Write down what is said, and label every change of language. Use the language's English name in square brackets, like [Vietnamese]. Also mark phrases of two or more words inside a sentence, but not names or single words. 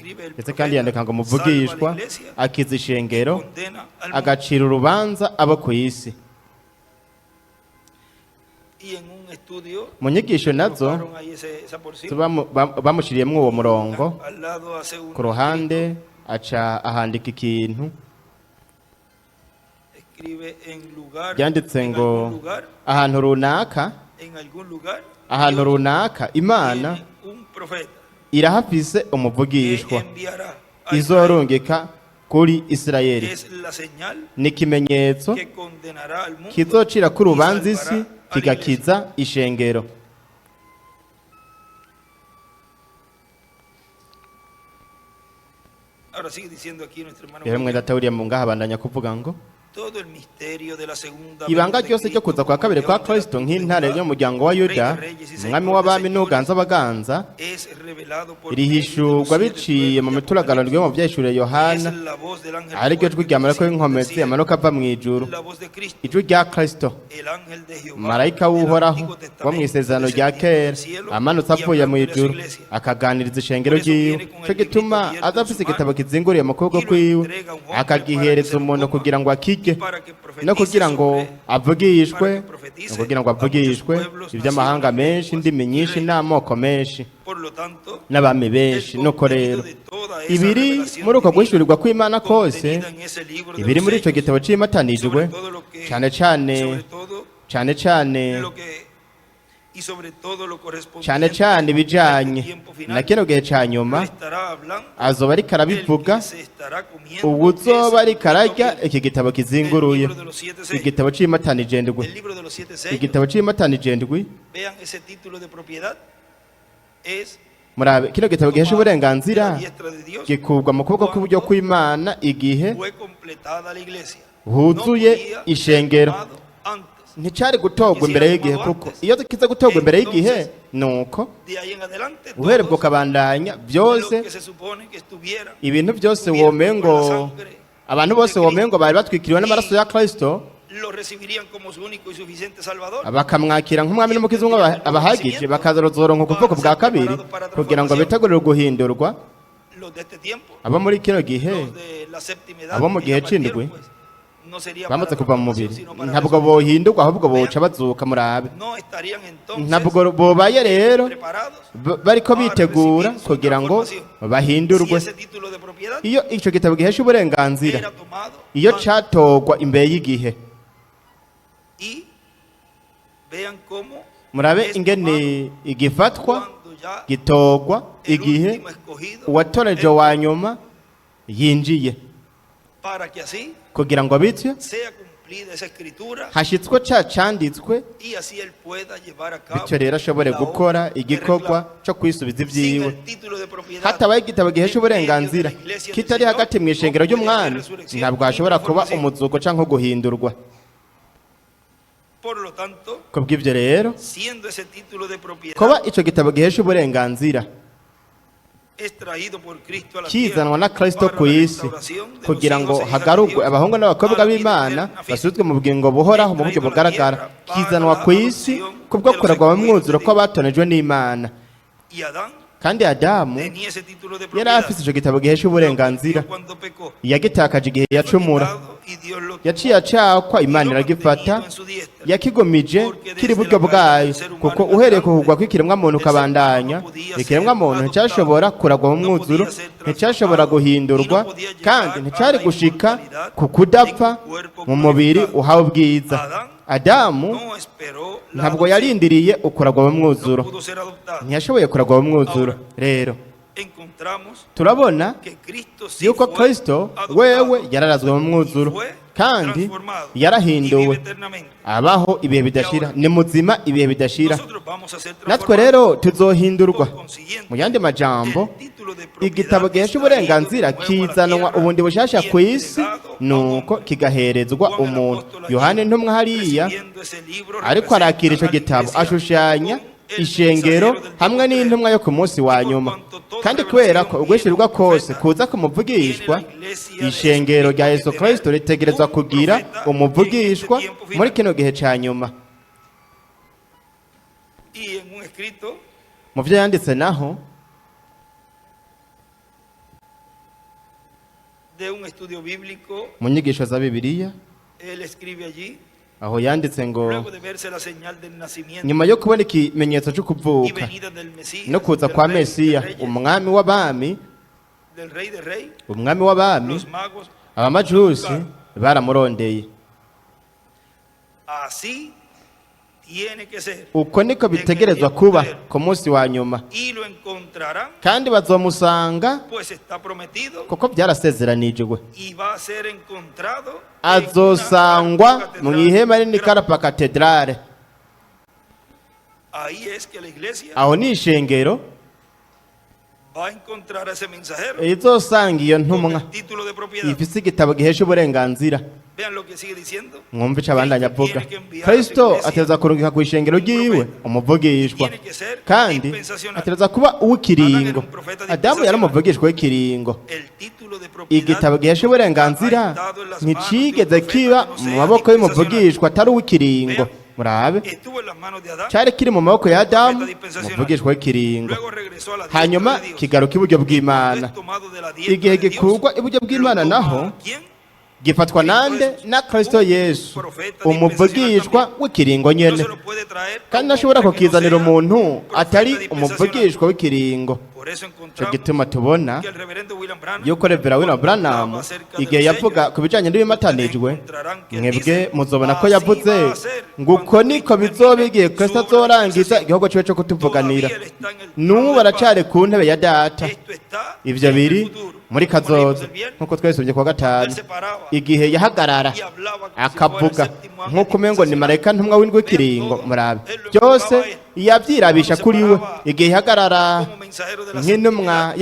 [Rundi] Ndetse kandi yandika ngo umuvugishwa akiza ishengero agacira urubanza abo ku isi. Mu nyigisho nazo bamushyiriyemo uwo murongo ku ruhande, aca ahandika ikintu [Spanish] escribe en lugar, [Rundi] byanditse [Spanish] en [Rundi] ngo [Spanish] algún lugar, [Rundi] ahantu runaka [Spanish] en algún lugar, [Rundi] ahantu [Spanish] Dios [Rundi] runaka imana [Spanish] tiene un profeta [Rundi] irahafise [Spanish] que [Rundi] umuvugishwa [Spanish] enviará a Israel. [Rundi] izorungika kuri Isirayeli [Spanish] Es la señal [Rundi] ni ikimenyetso [Spanish] que condenará al mundo [Rundi] kizocira ku [Spanish] y [Rundi] rubanza isi [Spanish] salvará a la [Rundi] kigakiza ishengero. [Spanish] Ahora sigue diciendo aquí nuestro hermano [Rundi] rero mwenda [Spanish] William, [Rundi] atawuriye mu ngaha abandanya kuvuga ngo [Spanish] todo el misterio de la segunda [Rundi] ibanga [Spanish] venida de [Rundi] ryose ryo kuza kwa kabiri kwa Kristo nk'intare y'umuryango wa Yuda umwami w'abami n'uganza abaganza [Spanish] es revelado por [Rundi] rihishurwa biciye mu mituragano ryo mu byahishuriye Yohana [Spanish] la voz del ángel [Rundi] ari ryo [Spanish] fuerte [Rundi] jwi [Spanish] que [Rundi] rya marayika [Spanish] desciende del [Rundi] w'inkomezi [Spanish] cielo, [Rundi] amanuka ava mu ijuru [Spanish] la voz de Cristo, [Rundi] ijwi rya Kristo [Spanish] el ángel de Jehová, [Rundi] marayika [Spanish] del [Rundi] w'uhoraho [Spanish] Antiguo [Rundi] wo mu [Spanish] Testamento, [Rundi] isezerano rya [Spanish] descendiendo [Rundi] kera [Spanish] del cielo [Rundi] amanutse [Spanish] y [Rundi] avuye mu [Spanish] hablándole a su [Rundi] ijuru [Spanish] iglesia. [Rundi] akaganiriza ishengero [Spanish] Por eso [Rundi] ryiwe [Spanish] viene con el [Rundi] cyo gituma [Spanish] librito abierto [Rundi] aza [Spanish] en [Rundi] afise [Spanish] su [Rundi] igitabo [Spanish] mano [Rundi] kizinguriye mu kuboko [Spanish] y lo [Rundi] kwiwe [Spanish] entrega a un hombre [Rundi] akagihereza [Spanish] para que se lo [Rundi] umuntu [Spanish] coma [Rundi] kugira ngo akirye [Spanish] y para que profetice [Rundi] no kugira ngo [Spanish] sobre- [Rundi] avugishwe [Spanish] para que profetice [Rundi] no kugira ngo [Spanish] a muchos [Rundi] avugishwe [Spanish] pueblos, [Rundi] iby'amahanga [Spanish] naciones, [Rundi] menshi indimi [Spanish] lenguas y [Rundi] nyinshi [Spanish] reinos. [Rundi] n'amoko menshi [Spanish] Por lo tanto, [Rundi] n'abami benshi [Spanish] el [Rundi] nuko rero [Spanish] contenido de toda esa [Rundi] ibiri [Spanish] revelación [Rundi] muri uko [Spanish] divina [Rundi] guhishurirwa kw'Imana kose [Spanish] contenida en ese libro de [Rundi] ibiri [Spanish] los [Rundi] muri ico [Spanish] sellos, [Rundi] gitabo cimatanijwe [Spanish] sobre todo lo que- [Rundi] cane cane [Spanish] sobre todo [Rundi] cane cane [Spanish] lo que y sobre todo lo correspondiente [Rundi] cane cane [Spanish] a [Rundi] ibijanye [Spanish] este tiempo final, [Rundi] na kino gihe ca [Spanish] lo [Rundi] nyuma [Spanish] estará hablando [Rundi] azoba ariko [Spanish] el [Rundi] arabivuga [Spanish] que se estará comiendo [Rundi] uwuzoba [Spanish] ese [Rundi] ariko ararya [Spanish] libro, [Rundi] iki gitabo kizinguruye [Spanish] el libro de los siete sellos. [Rundi] igitabo cimatanije ndwi [Spanish] El libro de los siete sellos, [Rundi] igitabo cimatanije ndwi [Spanish] vean ese título de propiedad, es [Rundi] murabe kino gitabo gihesha [Spanish] tomado de [Rundi] uburenganzira [Spanish] la diestra de Dios, [Rundi] gikurwa mu kuboko kw'iburyo kw'Imana igihe [Spanish] fue completada la iglesia. [Rundi] huzuye [Spanish] No podía [Rundi] ishengero [Spanish] ser tomado antes. [Rundi] nticari gutorwa imbere y'igihe kuko iyo kiza gutorwa imbere y'igihe nuko [Spanish] De ahí en adelante, [Rundi] uhereye ubwo [Spanish] todos [Rundi] ukabandanya [Spanish] los [Rundi] byose [Spanish] que se supone que estuvieran [Rundi] ibintu byose [Spanish] cubiertos [Rundi] womengo [Spanish] por la sangre [Rundi] abantu bose [Spanish] de Cristo, [Rundi] womengo bari batwikiriwe n'amaraso ya Kristo [Spanish] lo recibirían como su único y suficiente Salvador. [Rundi] bakamwakira nk'umwami n'umukizi umwe abahagije bakazorozoronka ku bwoko bwa kabiri kugira ngo bitegurire guhindurwa [Spanish] Los de este tiempo, [Rundi] abo muri kino gihe [Spanish] los de la séptima edad, [Rundi] abo mu [Spanish] que [Rundi] gihe [Spanish] ya partieron, [Rundi] c'indwi [Spanish] pues, no sería [Rundi] bamaze [Spanish] para [Rundi] kuva mu [Spanish] transformación, [Rundi] mubiri [Spanish] sino para [Rundi] ntabwo [Spanish] resurrección. [Rundi] bohindurwa ahubwo boca bazuka murabe [Spanish] No estarían entonces [Rundi] ntabwo bobaye rero [Spanish] preparados [Rundi] bariko [Spanish] para [Rundi] bitegura [Spanish] recibir su [Rundi] kugira ngo [Spanish] transformación. Si [Rundi] bahindurwe [Spanish] ese título de propiedad [Rundi] iyo ico gitabo gihesha uburenganzira [Spanish] era tomado [Rundi] iyo [Spanish] antes. [Rundi] catogwa imbere y'igihe [Spanish] Y vean cómo [Rundi] murabe [Spanish] es [Rundi] ingene igifatwa [Spanish] cuando ya [Rundi] gitogwa [Spanish] el [Rundi] igihe [Spanish] último escogido [Rundi] uwatoreje [Spanish] es [Rundi] wa nyuma yinjiye [Spanish] para que así [Rundi] kugira ngo bityo [Spanish] sea cumplida esa escritura [Rundi] hashitswe ca canditswe [Spanish] y así él pueda llevar a cabo [Rundi] bityo rero ashobore [Spanish] la [Rundi] gukora [Spanish] obra que [Rundi] igikorwa [Spanish] reclama. [Rundi] co kwisubiza [Spanish] Sin [Rundi] ivyiwe [Spanish] el título de propiedad [Rundi] hatabaye igitabo gihesha [Spanish] en medio [Rundi] uburenganzira [Spanish] de la iglesia [Rundi] kitari [Spanish] del Señor, [Rundi] hagati mu ishengero [Spanish] no puede [Rundi] ry'umwami [Spanish] haber resurrección [Rundi] ntabwo [Spanish] ni [Rundi] hashobora kuba [Spanish] transformación. [Rundi] umuzuko canke guhindurwa [Spanish] Por lo tanto, [Rundi] kubw'ivyo rero [Spanish] siendo ese título de propiedad [Rundi] kuba ico gitabo gihesha uburenganzira [Spanish] es traído por Cristo a la [Rundi] kizanwa [Spanish] tierra [Rundi] na Kristo [Spanish] para [Rundi] ku [Spanish] la [Rundi] isi [Spanish] restauración de los [Rundi] kugira ngo [Spanish] hijos e hijas de [Rundi] hagarurwe [Spanish] Dios [Rundi] abahungu n'abakobwa [Spanish] a la vida [Rundi] b'Imana [Spanish] eterna física. [Rundi] basubizwe mu bugingo buhoraho mu buryo bugaragara kizanwa ku isi kubwo kuragwa mu mwuzuro kw'abatonejwe n'Imana [Spanish] Y Adán [Rundi] kandi Adamu [Spanish] tenía ese título de [Rundi] yari [Spanish] propiedad. [Rundi] afise ico gitabo gihesha uburenganzira [Spanish] Cuando pecó, [Rundi] yagitakaje igihe yacumura [Spanish] y Dios lo [Rundi] yaciye acakwa Imana iragifata yakigomije kiri buryo bwayo kuko uhereye ku kugwa kw'ikiremwa muntu ukabandanya ikiremwa muntu nticyashobora kuragwa mu mwuzuro nticyashobora guhindurwa kandi nticyari gushika ku kudapfa mu mubiri uhawe ubwiza Adamu [Spanish] no esperó la [Rundi] ntabwo [Spanish] adopción, [Rundi] yarindiriye ukuragwa mu [Spanish] no [Rundi] mwuzuro [Spanish] pudo ser adoptado. [Rundi] ntiyashoboye kuragwa mu mwuzuro rero [Spanish] Encontramos [Rundi] turabona [Spanish] que Cristo sí [Rundi] yuko [Spanish] fue [Rundi] Kristo [Spanish] adoptado [Rundi] wewe yararazwe mu mwuzuro [Spanish] y fue [Rundi] kandi [Spanish] transformado y [Rundi] yarahinduwe [Spanish] vive eternamente. [Rundi] abaho ibihe bidashira ni muzima ibihe bidashira [Spanish] Nosotros vamos a ser [Rundi] natwe [Spanish] transformados. [Rundi] rero tuzohindurwa [Spanish] Por consiguiente, [Rundi] mu yandi majambo [Spanish] el título de propiedad [Rundi] igitabo gihesha [Spanish] es [Rundi] uburenganzira [Spanish] traído de nuevo a la [Rundi] kizanwa [Spanish] tierra [Rundi] ubundi bushasha [Spanish] y [Rundi] ku isi [Spanish] entregado a [Rundi] nuko [Spanish] hombre. [Rundi] kigaherezwa [Spanish] Juan el [Rundi] umuntu [Spanish] apóstol allí, [Rundi] yohani ntumwa hariya [Spanish] recibiendo ese libro, [Rundi] ariko arakira ico [Spanish] representa a la [Rundi] gitabo [Spanish] iglesia [Rundi] ashushanya [Spanish] con el [Rundi] ishengero [Spanish] mensajero del [Rundi] hamwe [Spanish] tiempo [Rundi] n'intumwa yo ku munsi wa nyuma kandi kubera ko ugwishirirwa kose kuza kumuvugishwa ishengero rya Yesu Kristo ritegerezwa kugira umuvugishwa muri kino gihe ca nyuma [Spanish] y en un escrito [Rundi] mu byo yanditse naho [Spanish] de un estudio bíblico, [Rundi] mu nyigisho za Bibiliya [Spanish] él escribe allí, [Rundi] aho yanditse ngo [Spanish] luego de verse la señal del nacimiento [Rundi] nyuma yo kubona ikimenyetso cyo [Spanish] y [Rundi] kuvuka [Spanish] venida del Mesías, [Rundi] no kuza [Spanish] del [Rundi] kwa [Spanish] Rey de [Rundi] Mesiya [Spanish] Reyes, [Rundi] umwami w'abami [Spanish] del rey de rey, [Rundi] umwami w'abami [Spanish] los magos. [Rundi] abamajusi baramurondeye. [Spanish] Así tiene que ser. [Rundi] Uko niko bitegerezwa kuba ku munsi wa nyuma, [Spanish] Y lo encontrarán, [Rundi] kandi bazomusanga [Spanish] pues está prometido, [Rundi] kuko byarasezeranijwe. [Spanish] y va a ser encontrado en [Rundi] Azosangwa [Spanish] una [Rundi] mu [Spanish] catedral [Rundi] ihema rinini [Spanish] grande. [Rundi] karapa katedrale. [Spanish] Ahí es que la iglesia [Rundi] Aho ni ishengero [Spanish] va a encontrar a ese mensajero [Rundi] izosanga iyo [Spanish] con [Rundi] ntumwa [Spanish] el título de propiedad. [Rundi] ifise igitabo gihesha uburenganzira. [Spanish] Vean lo que sigue diciendo. [Rundi] Mwumve ico abandanya avuga. Kristo atereza kurungika ku ishengero ryiwe umuvugishwa, kandi atereza kuba uw'ikiringo. Adamu yari umuvugishwa w'ikiringo. [Spanish] El título de propiedad [Rundi] Igitabo gihesha uburenganzira [Spanish] ha estado en las manos de un [Rundi] nticigeze [Spanish] profeta [Rundi] kiba [Spanish] que no [Rundi] mu [Spanish] sea [Rundi] maboko [Spanish] dispensacional. [Rundi] y'umuvugishwa atari uw'ikiringo. Murabe, [Spanish] Estuvo en las manos de Adán, [Rundi] cyari kiri mu maboko ya Adamu, umuvugishwa w'ikiringo, [Spanish] luego regresó a la [Rundi] hanyuma [Spanish] diestra de Dios. [Rundi] kigaruka iburyo bw'Imana. [Spanish] Es tomado de la diestra [Rundi] Igihe [Spanish] de Dios, [Rundi] gikurwa iburyo bw'Imana [Spanish] lo [Rundi] naho [Spanish] toma ¿quién? [Rundi] gifatwa nande na Kristo Yesu, umuvugishwa w'ikiringo [Spanish] No [Rundi] nyene, [Spanish] se lo puede traer [Rundi] kandi [Spanish] a un [Rundi] ntashobora [Spanish] hombre que no [Rundi] kukizanira [Spanish] sea [Rundi] umuntu [Spanish] profeta [Rundi] atari [Spanish] dispensacional. [Rundi] umuvugishwa w'ikiringo. [Spanish] Por eso [Rundi] Ico [Spanish] encontramos [Rundi] gituma tubona [Spanish] que el reverendo William Branham [Rundi] yuko Revera William Branham igihe yavuga ku bijanye n'ibimatanijwe, mwebwe muzobona ko yavuze ngo uko niko bizoba igihe Kristo azorangiza igihugu ciwe co kutuvuganira. N'ubu baracari ku ntebe ya Data. [Spanish] Esto está [Rundi] Ivyo [Spanish] en el [Rundi] biri [Spanish] futuro. [Rundi] muri [Spanish] Como leímos [Rundi] kazoza, [Spanish] el viernes, [Rundi] nk'uko twesomye kuwa [Spanish] él [Rundi] gatanu, [Spanish] se paraba [Rundi] igihe yahagarara [Spanish] y hablaba como si fuera el [Rundi] akavuga [Spanish] séptimo ángel [Rundi] nk'uko umengo ni [Spanish] dispensacional. [Rundi] marayika ntumwa w'indwi w'ikiringo. Murabe, byose yavyirabisha kuri we igihe yahagarara [Spanish] Como mensajero de la [Rundi] nk'intumwa [Spanish] septimidad,